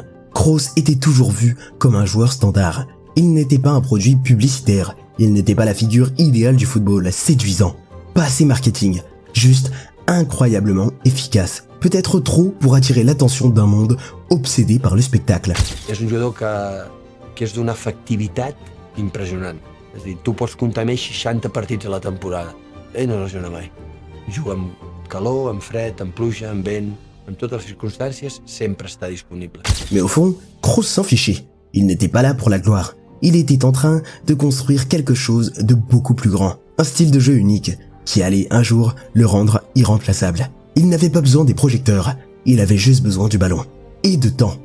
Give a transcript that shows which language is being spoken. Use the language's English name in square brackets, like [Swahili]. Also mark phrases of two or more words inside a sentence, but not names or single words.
[French] Kroos était toujours vu comme un joueur standard. Il n'était pas un produit publicitaire, il n'était pas la figure idéale du football, séduisant. Pas assez marketing, juste incroyablement efficace. Peut-être trop pour attirer l'attention d'un monde obsédé par le spectacle. [Catalan] És un jugador que és d'una efectivitat impressionant. És a dir, tu pots comptar més 60 partits a la temporada. Ell no lesiona mai. Juga amb calor, amb fred, amb pluja, amb vent, en totes les circumstàncies, sempre està disponible. [French] Mais au fond, Kroos s'en fichait. Il n'était pas là pour la gloire. Il était en train de construire quelque chose de beaucoup plus grand. Un style de jeu unique qui allait un jour le rendre irremplaçable. Il n'avait pas besoin des projecteurs. Il avait juste besoin du ballon. Et de temps.